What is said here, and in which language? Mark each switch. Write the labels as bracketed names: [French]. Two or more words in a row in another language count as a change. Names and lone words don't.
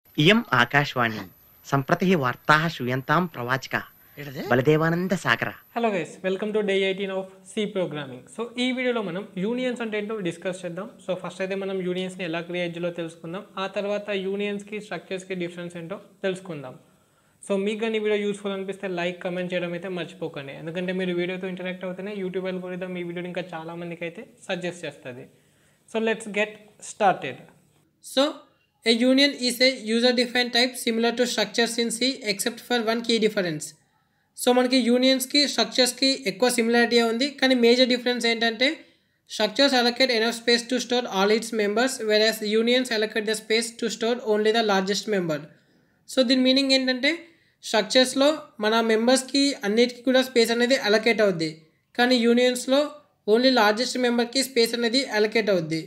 [Sanskrit] इयम् आकाशवाणी सम्प्रति वार्ताः श्रूयन्तां प्रवाचिका బలదేవానంద సాగర. [English] hello guys, welcome to day 18 of C programming. [Telugu] సో ఈ వీడియోలో మనం యూనియన్స్ అంటే ఏంటో డిస్కస్ చేద్దాం. సో ఫస్ట్ అయితే మనం యూనియన్స్ని ఎలా క్రియేట్ చేయాలో తెలుసుకుందాం. ఆ తర్వాత యూనియన్స్కి స్ట్రక్చర్స్కి డిఫరెన్స్ ఏంటో తెలుసుకుందాం. సో మీకు కానీ వీడియో యూస్ఫుల్ అనిపిస్తే [English] like comment [Telugu] చేయడం అయితే మర్చిపోకండి. ఎందుకంటే మీరు వీడియోతో ఇంటరాక్ట్ అవుతూనే [English] YouTube algorithm [Telugu] ఈ వీడియోని ఇంకా చాలామందికి అయితే సజెస్ట్ చేస్తుంది. [English] so let's get started. సో a union is a user defined type similar to structures in C except for one key difference. సో [Telugu] మనకి యూనియన్స్కి స్ట్రక్చర్స్కి ఎక్కువ సిమిలారిటీ ఉంది, కానీ మేజర్ డిఫరెన్స్ ఏంటంటే [English] structures allocate enough space to store all its members, whereas unions allocate the space to store only the largest member. [Telugu] సో దీని మీనింగ్ ఏంటంటే స్ట్రక్చర్స్లో మన మెంబర్స్కి అన్నిటికీ కూడా స్పేస్ అనేది అలొకేట్ అవుద్ది, కానీ యూనియన్స్లో [English] only largest [Telugu] మెంబర్కి స్పేస్ అనేది అలొకేట్ అవుద్ది.